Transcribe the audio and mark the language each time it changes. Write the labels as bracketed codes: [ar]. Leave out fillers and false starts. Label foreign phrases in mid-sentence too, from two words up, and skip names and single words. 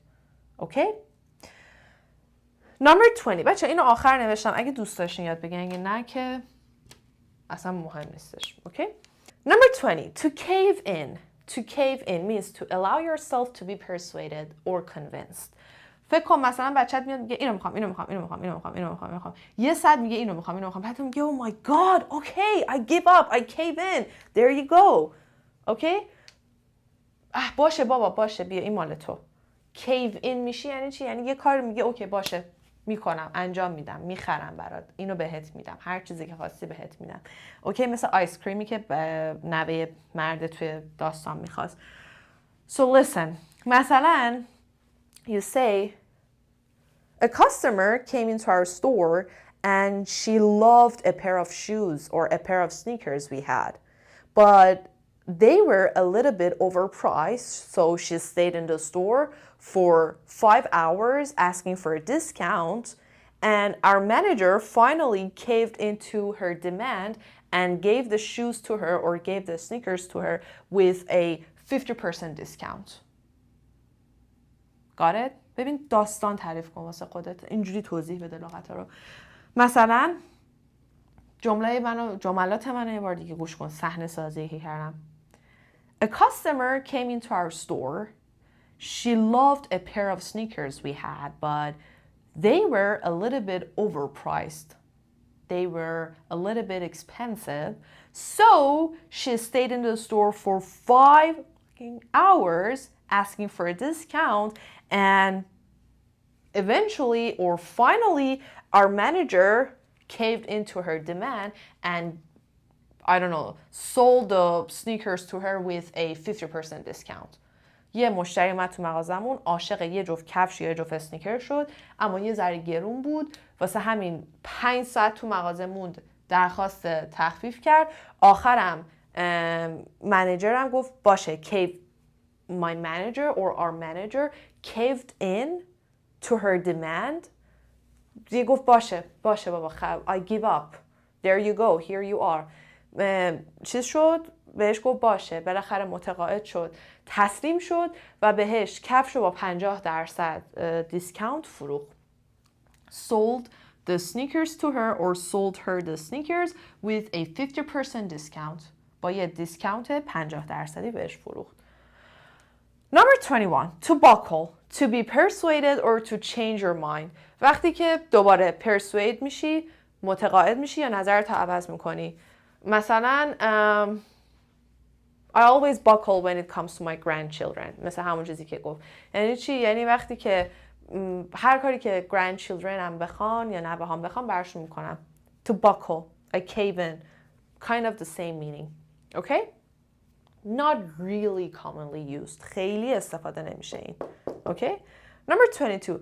[en] Okay? Number 20. [fa] بچه اینو آخر نوشتم. اگه دوست داشتین یاد بگیرین، اگه نه که اصلا مهم نیستش. [en] Okay? Number 20. To cave in. To cave in means to allow yourself to be persuaded or convinced. [fa] فکر کن مثلا بچه‌ت میاد میگه اینو میخوام، اینو میخوام، اینو میخوام، اینو میخوام، اینو میخوام، اینو میخوام. یه ساعت میگه اینو میخوام، اینو میخوام. بعد میگه [en] oh my god, okay, I give up, I cave in. There you go. Okay? [fa] باشه بابا، باشه، بیا این مال تو. [en] Cave in [fa] میشی یعنی چی؟ یعنی یه کار میگه اوکی باشه، میکنم، انجام میدم، میخرم برات، اینو بهت میدم، هر چیزی که خواستی بهت میدم. اوکی؟ مثل آیس کریمی که نوه مرد توی داستان میخواست. [en] So listen. مثلا you say, a customer came into our store and she loved a pair of shoes or a pair of sneakers we had. But they were a little bit overpriced, so she stayed in the store for 5 hours asking for a discount. And our manager finally caved into her demand and gave the shoes to her or gave the sneakers to her with a 50% discount. Got it? [fa] ببین داستان تعریف کن واسه خودت، اینجوری توضیح بده لغت‌ها رو. مثلا جملات منو یه بار دیگه گوش کن، صحنه سازی که کردم. [en] A customer came into our store. She loved a pair of sneakers we had, but they were a little bit overpriced. They were a little bit expensive. So she stayed in the store for 5 hours asking for a discount, and eventually or finally our manager caved into her demand and sold the sneakers to her with a 50% discount. [fa] یه مشتری اومد تو مغازمون، عاشق یه جفت کفش یا یه جفت اسنیکر شد، اما یه ذره گرون بود، واسه همین 5 ساعت تو مغازه موند، درخواست تخفیف کرد. آخرم منیجرم گفت باشه، [en] my manager or our manager caved in to her demand. [fa] دیگه گفت باشه بابا، [en] I give up. There you go, here you are. [fa] چیز شد، بهش گفت باشه، بالاخره متقاعد شد، تسلیم شد و بهش کفش رو با 50% دیسکاونت فروخت. [en] Sold the sneakers to her or sold her the sneakers with a 50% discount. [fa] با یه دیسکاونت 50% بهش فروخت. [en] Number 21. To buckle. To be persuaded or to change your mind. [fa] وقتی که دوباره persuade میشی، متقاعد میشی یا نظرت عوض میکنی. [en] مثلا I always buckle when it comes to my grandchildren. [fa] مثل همون چیزی که گفت. یعنی چی؟ یعنی وقتی که هر کاری که grandchildren هم بخوان یا نوه هم بخوان برشون میکنم. [en] To buckle. I cave in. Kind of the same meaning. Okay? Not really commonly used. [fa] خیلی استفاده نمیشه این. [en] Okay? Number 22.